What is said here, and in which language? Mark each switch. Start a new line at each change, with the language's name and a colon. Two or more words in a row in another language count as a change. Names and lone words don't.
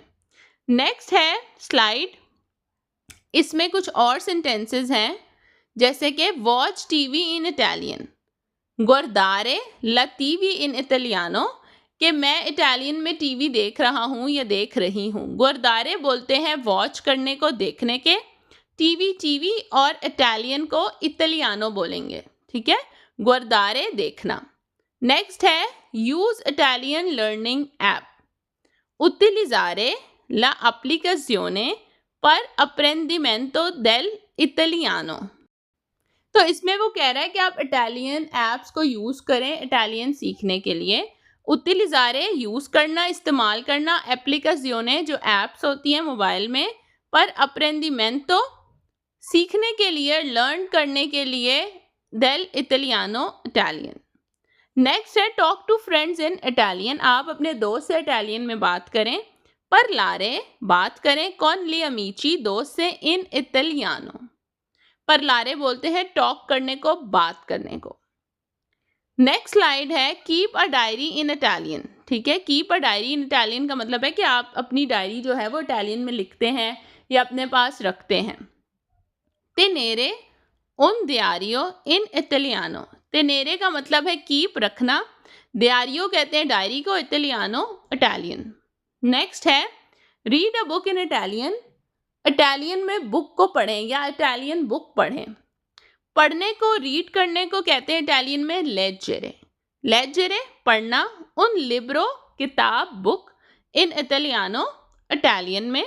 Hindi: नेक्स्ट है स्लाइड, इसमें कुछ और सेंटेंसेस हैं जैसे कि
English: watch TV in Italian,
Italian: guardare la TV in italiano,
Hindi: कि मैं इटालियन में टीवी देख रहा हूँ या देख रही हूँ। गुरदारे बोलते हैं वॉच करने को, देखने के, टीवी टीवी, और इटालियन को इटालियानो बोलेंगे, ठीक है, गुरदारे देखना। नेक्स्ट है
English: use Italian learning app,
Italian: utilizzare la applicazione per apprendimento dell'italiano।
Hindi: तो इसमें वो कह रहा है कि आप इटालियन ऐप्स को यूज़ करें इटालियन सीखने के लिए। utilizzare यूज़ करना, इस्तेमाल करना, applicazione जो ऐप्स होती हैं मोबाइल में, पर apprendimento सीखने के लिए, लर्न करने के लिए, dell'italiano इटालियन। नेक्स्ट है
English: talk to friends in Italian,
Hindi: आप अपने दोस्त से इटालियन में बात करें। parlare बात करें,
Italian: con gli amici
Hindi: दोस्त से,
Italian: इन इटालियानो।
Hindi: parlare बोलते हैं टॉक करने को, बात करने को। नेक्स्ट स्लाइड है
English: keep a diary in Italian,
Hindi: ठीक है।
English: keep a diary in Italian
Hindi: का मतलब है कि आप अपनी डायरी जो है वो इटालियन में लिखते हैं या अपने पास रखते हैं।
Italian: tenere un diario in italiano,
Hindi: तेनेरे का मतलब है कीप, रखना, दियारियो कहते हैं डायरी को, इटालियानो इटालियन। नेक्स्ट है
English: read a book in Italian,
Hindi: इटालियन में बुक को पढ़ें या इटालियन बुक पढ़ें। पढ़ने को, रीड करने को कहते हैं इटालियन में लेजेरे, लेजेरे पढ़ना,
Italian: un libro
Hindi: किताब, बुक,
Italian: in italiano
Hindi: इटालियन में।